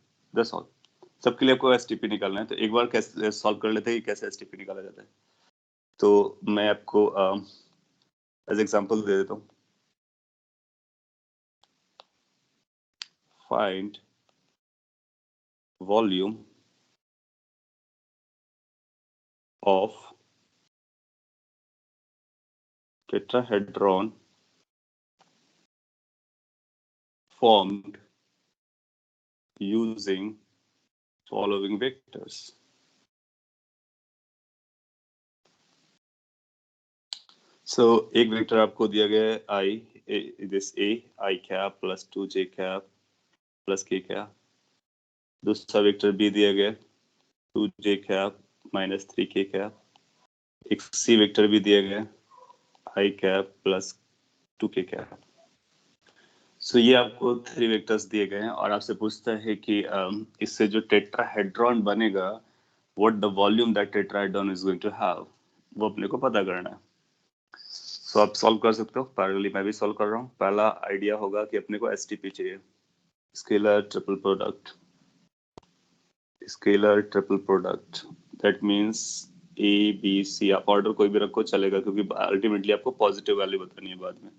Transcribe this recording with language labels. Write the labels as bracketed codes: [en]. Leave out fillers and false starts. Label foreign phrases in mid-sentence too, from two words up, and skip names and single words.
[en] that's all. [hi] सबके लिए आपको STP निकालना है। तो एक बार कैसे सॉल्व कर लेते हैं कि कैसे STP निकाला जाता है। तो मैं आपको [en] as example [hi] दे देता हूँ। [en] find volume of tetrahedron formed using following vectors. So [hi] एक वेक्टर आपको दिया गया है [en] this A I cap plus 2J cap plus K cap। [hi] दूसरा वेक्टर B दिया गया [en] 2J cap minus 3K cap। [hi] एक C वेक्टर भी दिया गया [en] I cap plus 2K cap। [hi] So ये आपको 3 वेक्टर्स दिए गए हैं और आपसे पूछता है कि इससे जो टेट्राहेड्रॉन बनेगा, [en] what the volume that tetrahedron is going to have, [hi] वो अपने को पता करना है। सो आप सॉल्व कर सकते हो, पैरेलली मैं भी सॉल्व कर रहा हूँ। पहला आइडिया होगा कि अपने को STP चाहिए, [en] scalar triple product. scalar triple product that means ABC, [hi] आप ऑर्डर कोई भी रखो चलेगा, क्योंकि अल्टीमेटली आपको [en] positive value [hi] बतानी है बाद में।